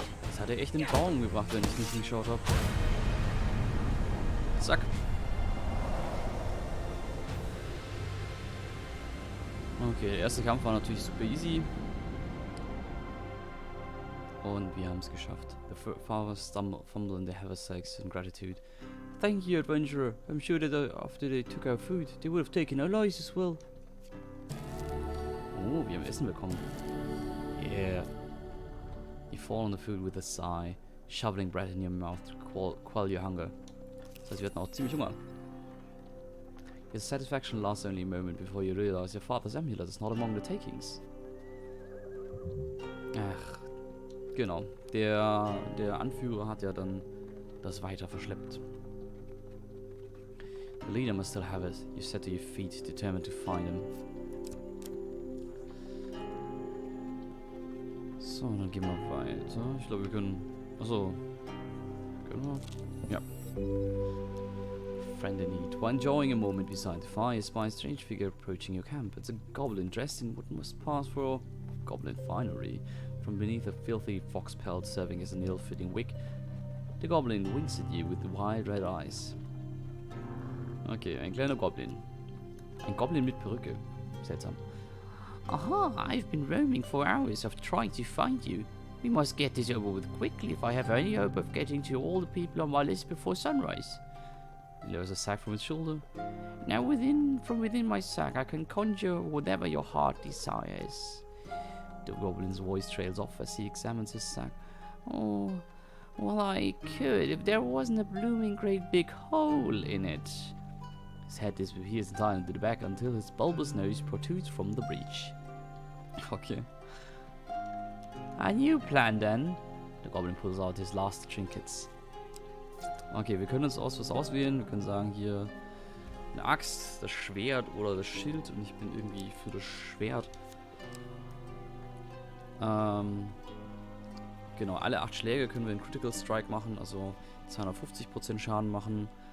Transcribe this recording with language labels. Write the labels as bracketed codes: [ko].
[de] Das hat er echt den Baum gebracht, wenn ich nicht hingeschaut habe. Zack. Okay, der erste Kampf war natürlich super easy. Und wir haben es geschafft. [en] The farmers fumble in their haversacks in gratitude. Thank you, adventurer. I'm sure that after they took our food, they would have taken our lives as well. [de] Oh, wir haben Essen bekommen. Yeah. [en] You fall on the food with a sigh, shoveling bread in your mouth to quell your hunger. [de] Das heißt, wir hatten auch ziemlich Hunger. [en] Your satisfaction lasts only a moment before you realize your father's amulet is not among the takings. [de] Ach, genau. Der Anführer hat ja dann das weiter verschleppt. [en] The leader must still have it. You set to your feet, determined to find him. [de] So, dann gehen wir weiter. Ich glaube, wir können... Achso. Können wir? Ja. Friend in need. [en] While enjoying a moment beside the fire, you spy a strange figure approaching your camp. It's a goblin dressed in what must pass for goblin finery. From beneath a filthy fox pelt serving as an ill-fitting wig, the goblin winks at you with wide red eyes. [de] Okay, ein kleiner Goblin. Ein Goblin mit Perücke. Seltsam. [en] Aha, I've been roaming for hours of trying to find you. We must get this over with quickly if I have any hope of getting to all the people on my list before sunrise. He lowers a sack from his shoulder. Now from within my sack I can conjure whatever your heart desires. The goblin's voice trails off as he examines his sack. Oh, well I could if there wasn't a blooming great big hole in it. His head disappears entirely into the back until his bulbous nose protrudes from the breach. Okay. A new plan then. Der Goblin pulls out his last trinkets. [de] Okay, wir können uns was auswählen. Wir können sagen hier eine Axt, das Schwert oder das Schild. Und ich bin irgendwie für das Schwert. Genau, alle 8 Schläge können wir einen Critical Strike machen. Also 250% Schaden machen.